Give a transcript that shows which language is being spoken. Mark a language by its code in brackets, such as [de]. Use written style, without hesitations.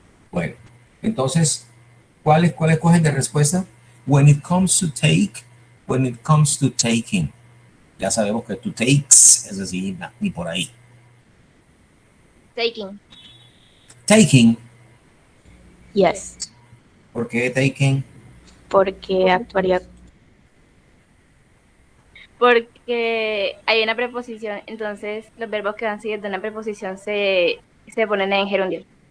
[es] Bueno, entonces, ¿cuál cogen de respuesta? [en] When it comes to take, when it comes to taking. [es] Ya sabemos que to takes, es decir, ni por ahí. [en] Taking. Taking. Yes. [es] ¿Por qué taking? Porque actuaría. Porque hay una preposición, entonces los verbos que van siguiendo una preposición se ponen en gerundio.